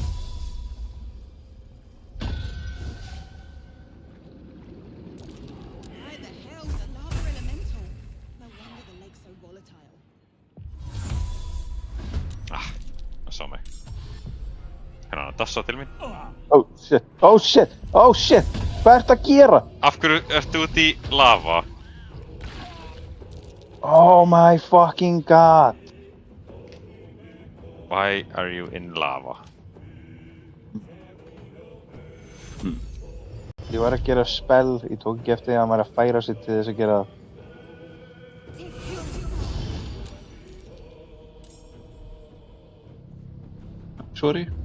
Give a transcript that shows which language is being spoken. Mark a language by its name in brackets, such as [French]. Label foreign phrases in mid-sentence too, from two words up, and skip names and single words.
[Icelandic] Það sá mig. Hérna, hann dassa til mín. [English] Oh shit, oh shit, oh shit! [Icelandic] Hvað ertu að gera? Af hverju ertu út í lava? [English] Oh my fucking god! Why are you in lava? [Icelandic] Ég var að gera spell, ég tók ekki eftir því að hann var að færa sig til þess að gera það. Sorry.